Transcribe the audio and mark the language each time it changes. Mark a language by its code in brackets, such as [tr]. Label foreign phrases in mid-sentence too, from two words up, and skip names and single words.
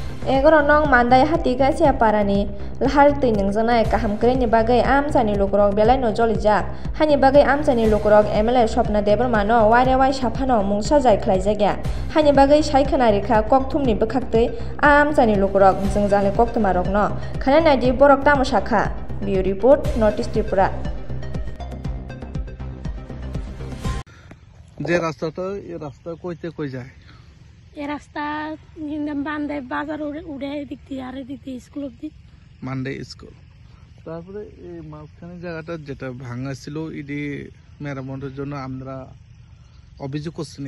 [trp] Egoro nong mandai hati kasia parani lahar tui ningjanai kaham kreni bagai amchani lukrok belai no jolijak hani bagai amchani lukrok MLA Swapna Debarma no waire saphano mungsa jai khlaijak hani bagai saikhana rekha kokthumni bwkhaktui amchani lukrok jingjali kokthumarok no khana naidi borok tamosa kha Bureau Report Notice Tripura [bn] যে রাস্তাটা এই রাস্তা কইতে কই যায় এই রাস্তা বান্দে বাজার উড়ে দিক দিয়ে আর দিক দিয়ে স্কুল অব্দি মানডে স্কুল তারপরে এই মাঝখানে জায়গাটা যেটা ভাঙা ছিল এটি মেরামতের জন্য আমরা অভিযোগ করছি